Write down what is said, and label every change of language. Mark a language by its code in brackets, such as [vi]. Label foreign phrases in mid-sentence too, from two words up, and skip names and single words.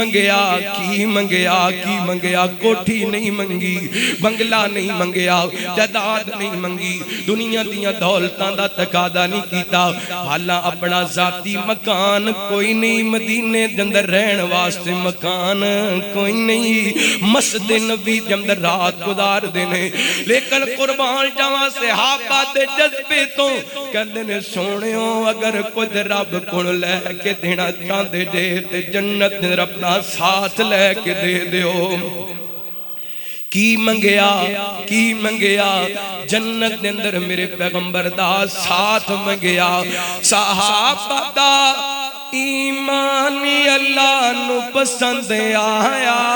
[pa] منگیا کوٹھی نہیں منگی بنگلہ نہیں منگیا جداد نہیں منگی دنیا دیا دولتاں دا تقاضا نہیں کیتا حالاں اپنا ذاتی مکان کوئی نہیں مدینے دے اندر رہن واسطے مکان کوئی نہیں مسجد نبی دے اندر رات گزار دینے لیکن قربان جاواں صحابہ دے جذبے تو کہندے نے سونیو اگر کچھ رب کول لے کے دینا چاہندے جے تے جنت دے اپنا ساتھ لے کے دے دیو کی منگیا جنت دے اندر میرے پیغمبر دا ساتھ منگیا صحابہ دا ایمانی اللہ نو پسند آیا